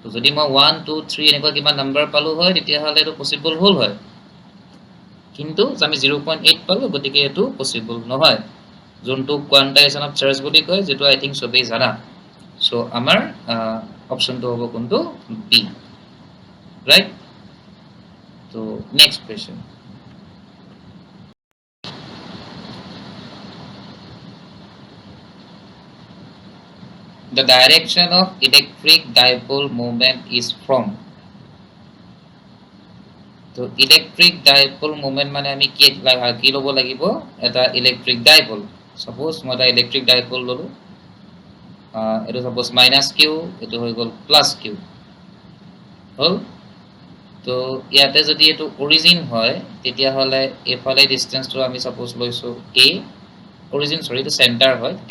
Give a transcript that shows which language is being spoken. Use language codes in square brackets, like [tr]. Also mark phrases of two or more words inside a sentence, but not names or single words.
[as] তো যদি মই 1 2 3 এনেকুৱা কিবা নাম্বাৰ পালো হয় তেতিয়া হলে এটো পসিবল হল হয় কিন্তু আমি 0.8 পালো গতিকে এটো পসিবল নহয় যোনটো [en] quantization of charge [as] বুলি কয় যেটো [en] I think [as] সবেই জানা সো আমাৰ অপশনটো হ'ব কোনটো [en] B right [as] তো [en] next question the direction of electric dipole moment is from তো electric dipole moment মানে [as] আমি কি লব লাগিব এটা [en] electric dipole [as] সাপোজ মই এটা [en] electric dipole [as] ললো এটো সাপোজ - q এটো হৈ গল +q হল তো ইয়াতে যদি এটো অৰিজিন হয় তেতিয়া হলে এফালে ডিসটেন্সটো আমি সাপোজ লৈছো a অৰিজিন সৰি এটো সেন্টাৰ হয় তেতিয়া